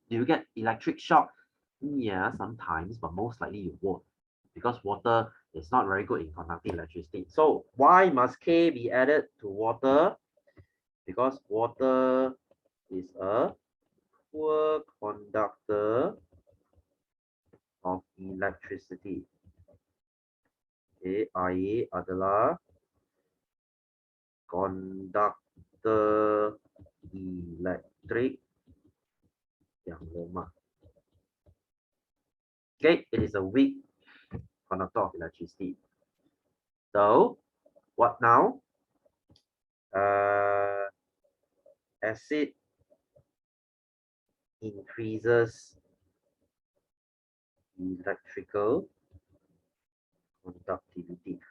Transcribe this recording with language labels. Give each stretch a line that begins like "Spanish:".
English: Do you get electric shock? Yeah, sometimes, but most likely you won't, because water is not very good in conducting electricity. So why must K be added to water? Because water is a poor conductor of electricity.
Malay: Okay, air adalah conductor elektrik yang lemah.
English: Okay, it is a weak conductor of electricity. So, what now? Acid increases electrical conductivity.